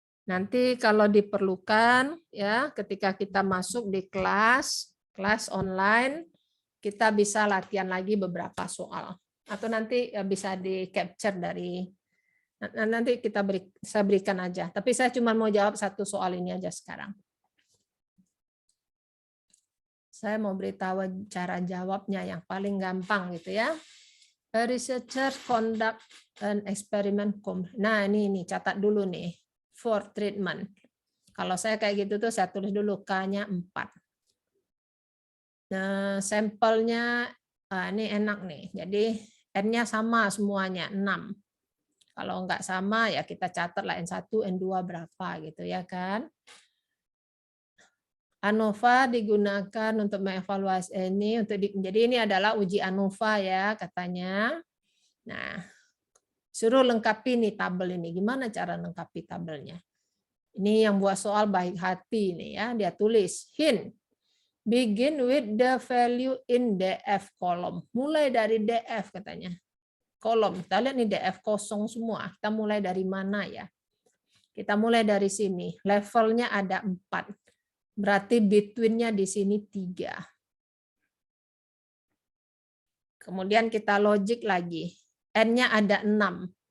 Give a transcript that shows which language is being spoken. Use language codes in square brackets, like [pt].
[id] Nanti kalau diperlukan, ya, ketika kita masuk di kelas online, kita bisa latihan lagi beberapa soal, atau nanti bisa di capture dari nanti saya berikan aja. Tapi saya cuma mau jawab satu soal ini aja sekarang. Saya mau beritahu cara jawabnya yang paling gampang gitu ya. [en] A researcher conduct an experiment. [id] Nah ini catat dulu nih [en] for treatment. [id] Kalau saya kayak gitu tuh saya tulis dulu K-nya 4. Nah, sampelnya ini enak nih. Jadi N-nya sama semuanya 6. Kalau enggak sama ya kita catat lah N1, N2 berapa gitu ya kan. ANOVA digunakan untuk mengevaluasi ini jadi ini adalah uji ANOVA ya katanya. Nah, suruh lengkapi nih tabel ini. Gimana cara lengkapi tabelnya? Ini yang buat soal baik hati nih ya, dia tulis hint. [en] Begin with the value in DF column. [id] Mulai dari DF katanya. Kolom. Kita lihat nih DF kosong semua. Kita mulai dari mana ya? Kita mulai dari sini. Levelnya ada 4. Berarti between-nya di sini 3. Kemudian kita logic lagi. N-nya ada 6.